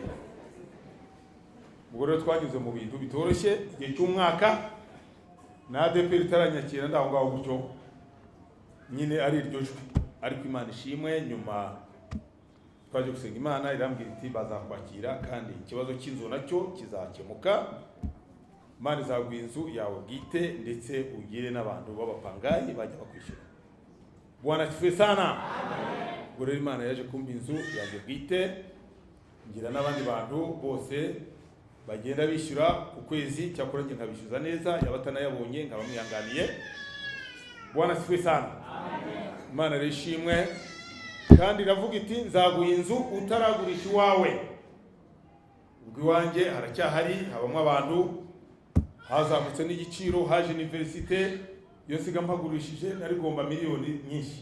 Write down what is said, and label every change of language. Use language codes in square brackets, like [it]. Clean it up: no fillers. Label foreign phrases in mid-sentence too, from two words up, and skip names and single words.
[rw] Ubwo rero twanyuze mu bintu bitoroshye igihe cy'umwaka na ADP itaranyakira ndaho ngaho gutyo nyine ari iryo jwi, ariko Imana ishimwe nyuma twaje gusenga Imana irambwira iti bazakwakira kandi ikibazo cy'inzu nacyo kizakemuka. Imana izaguha inzu yawe bwite ndetse ugire n'abantu b'abapangayi bajya bakwishyura. [sw] Bwana asifiwe sana. [rw] Amen. Ubwo rero Imana yaje kumpa inzu yaje bwite, ngira n'abandi bantu bose bagenda bishyura ku kwezi, cyakora nge nkabishyuza neza, yabatanayabonye nkabamwihanganiye. [sw] Bwana asifiwe sana. [rw] Amen. Imana rero ishimwe kandi iravuga iti nzaguha inzu utaragurisha iwawe. Ubwo iwanjye haracyahari, habamo abantu, hazamutse n'igiciro, haje universite yo siga mpagurishije nari gomba miliyoni nyinshi.